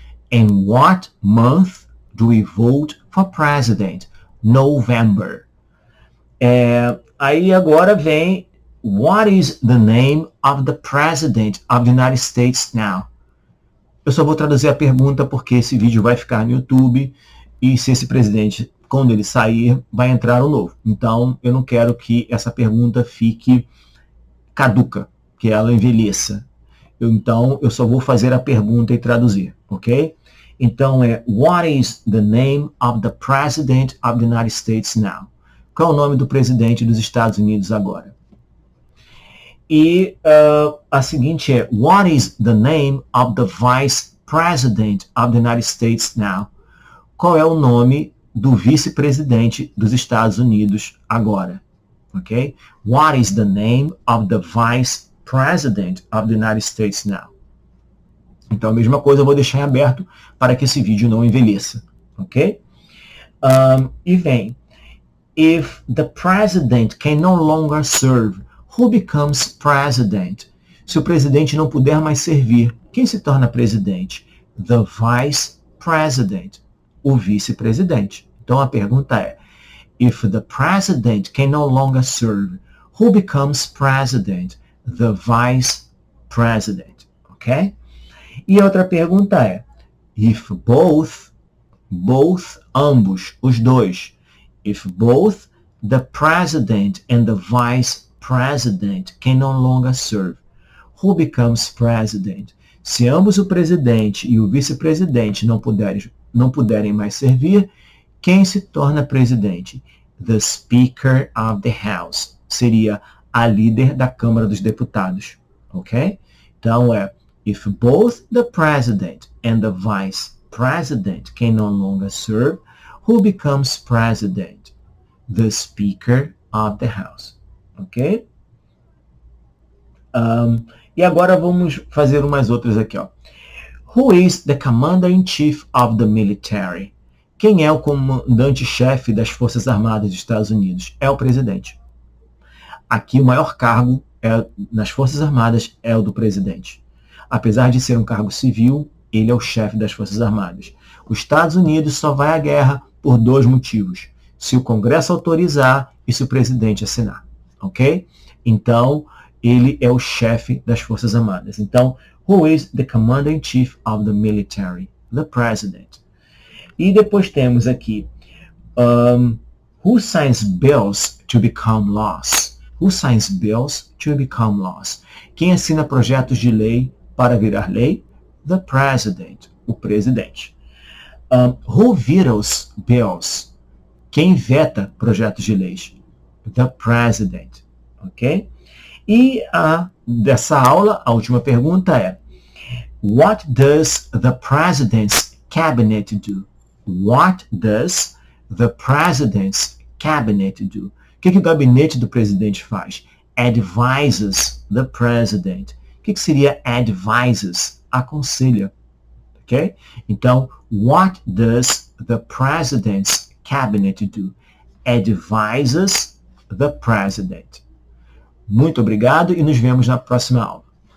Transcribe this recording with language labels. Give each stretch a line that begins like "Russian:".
English: In what month do we vote for president? November.
Portuguese: Aí agora vem:
English: What is the name of the president of the United States now?
Portuguese: Eu só vou traduzir a pergunta porque esse vídeo vai ficar no YouTube e se esse presidente, quando ele sair, vai entrar um novo. Então, eu não quero que essa pergunta fique caduca, que ela envelheça. Então, eu só vou fazer a pergunta e traduzir, ok?
English: Então, What is the name of the President of the United States now?
Portuguese: Qual é o nome do presidente dos Estados Unidos agora? E a seguinte é:
English: What is the name of the Vice President of the United States now?
Portuguese: Qual é o nome do vice-presidente dos Estados Unidos agora? Ok?
English: What is the name of the Vice President of the United States now?
Portuguese: Então, a mesma coisa eu vou deixar em aberto para que esse vídeo não envelheça, ok? E vem:
English: If the president can no longer serve, who becomes president?
Portuguese: Se o presidente não puder mais servir, quem se torna presidente?
English: The vice president,
Portuguese: o vice-presidente. Então, a pergunta é:
English: If the president can no longer serve, who becomes president? The vice president, ok?
Portuguese: E a outra pergunta é:
English: If both,
Portuguese: ambos, os dois.
English: If both the president and the vice president can no longer serve, who becomes president?
Portuguese: Se ambos, o presidente e o vice-presidente, não puderem mais servir, quem se torna presidente?
English: The Speaker of the House.
Portuguese: Seria a líder da Câmara dos Deputados, ok? Então,
English: if both the president and the vice president can no longer serve, who becomes president? The Speaker of the House. Ok?
Portuguese: E agora vamos fazer umas outras aqui. Ó.
English: Who is the Commander-in-Chief of the Military?
Portuguese: Quem é o comandante-chefe das Forças Armadas dos Estados Unidos? É o presidente. Aqui o maior cargo nas Forças Armadas é o do presidente. Apesar de ser um cargo civil, ele é o chefe das Forças Armadas. Os Estados Unidos só vai à guerra por 2 motivos. Se o Congresso autorizar e se o presidente assinar. Ok? Então, ele é o chefe das Forças Armadas.
English: Então, who is the Commander-in-Chief of the Military? The President.
Portuguese: E depois temos aqui,
English: who signs bills to become laws? Who signs bills to become laws?
Portuguese: Quem assina projetos de lei para virar lei?
English: The President,
Portuguese: o presidente.
English: Who vetoes bills?
Portuguese: Quem veta projetos de leis?
English: The President, ok?
Portuguese: E dessa aula, a última pergunta é,
English: what does the President's Cabinet do? What does the President's Cabinet do?
Portuguese: O que o gabinete do presidente faz?
English: Advises the President.
Portuguese: O que seria advises? Aconselha. Ok?
English: Então, what does the President's Cabinet do? Advises the President.
Portuguese: Muito obrigado e nos vemos na próxima aula.